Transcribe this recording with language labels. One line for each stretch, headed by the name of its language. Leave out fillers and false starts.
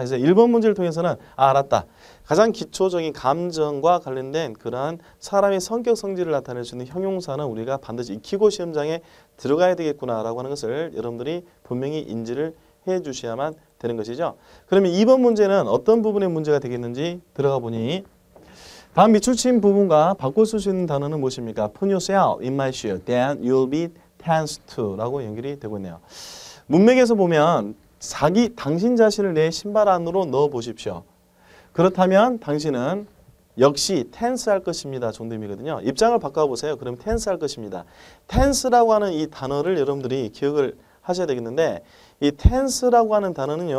Korean: 그래서 1번 문제를 통해서는 알았다. 가장 기초적인 감정과 관련된 그러한 사람의 성격 성질을 나타낼 수 있는 형용사는 우리가 반드시 익히고 시험장에 들어가야 되겠구나라고 하는 것을 여러분들이 분명히 인지를 해 주셔야만 되는 것이죠. 그러면 2번 문제는 어떤 부분의 문제가 되겠는지 들어가 보니 다음 밑줄 친 부분과 바꿔 쓸 수 있는 단어는 무엇입니까?
English: Put yourself in my shoe, then you'll be tense too
Korean: 라고 연결이 되고 있네요. 문맥에서 보면 당신 자신을 내 신발 안으로 넣어 보십시오. 그렇다면 당신은 역시 tense 할 것입니다 정도 의미거든요. 입장을 바꿔보세요. 그럼 tense 할 것입니다. tense라고 하는 이 단어를 여러분들이 기억을 하셔야 되겠는데 이 tense라고 하는 단어는요.